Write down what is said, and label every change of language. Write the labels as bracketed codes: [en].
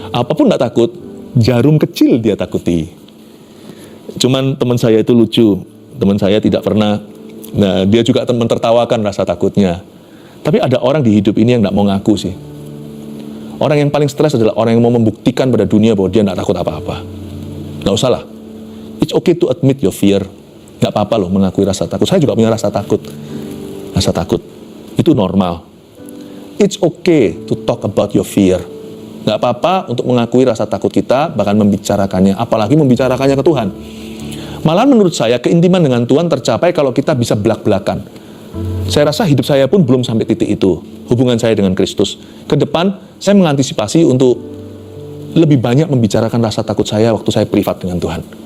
[id] Apapun gak takut, jarum kecil dia takuti. Cuman teman saya itu lucu. Teman saya tidak pernah, nah dia juga mentertawakan rasa takutnya. Tapi ada orang di hidup ini yang gak mau ngaku sih. Orang yang paling stres adalah orang yang mau membuktikan pada dunia bahwa dia gak takut apa-apa. Gak usah lah. [en] It's okay to admit your fear. [id] Gak apa-apa loh mengakui rasa takut. Saya juga punya rasa takut. Rasa takut itu normal. [en] It's okay to talk about your fear. [id] Gak apa-apa untuk mengakui rasa takut kita, bahkan membicarakannya, apalagi membicarakannya ke Tuhan. Malahan menurut saya keintiman dengan Tuhan tercapai kalau kita bisa belak-belakan. Saya rasa hidup saya pun belum sampai titik itu, hubungan saya dengan Kristus. Ke depan saya mengantisipasi untuk lebih banyak membicarakan rasa takut saya waktu saya privat dengan Tuhan.